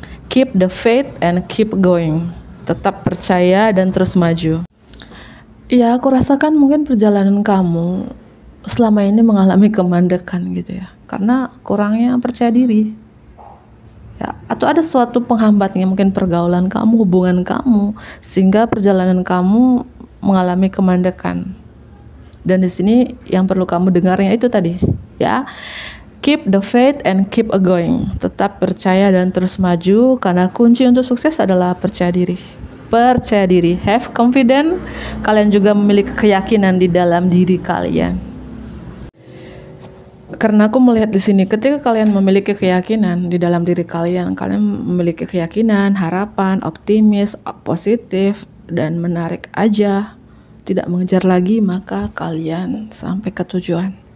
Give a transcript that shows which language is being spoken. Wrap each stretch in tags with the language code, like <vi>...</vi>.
<en>Keep the faith and keep going.</en> <id>Tetap percaya dan terus maju. Ya, aku rasakan mungkin perjalanan kamu selama ini mengalami kemandekan gitu ya, karena kurangnya percaya diri. Ya, atau ada suatu penghambatnya, mungkin pergaulan kamu, hubungan kamu, sehingga perjalanan kamu mengalami kemandekan. Dan di sini yang perlu kamu dengarnya itu tadi, ya.</id> <en>Keep the faith and keep going.</en> <id>Tetap percaya dan terus maju, karena kunci untuk sukses adalah percaya diri. Percaya diri, have confidence. Kalian juga memiliki keyakinan di dalam diri kalian. Karena aku melihat di sini, ketika kalian memiliki keyakinan di dalam diri kalian, kalian memiliki keyakinan, harapan, optimis, positif, dan menarik aja, tidak mengejar lagi, maka kalian sampai ke tujuan.</id>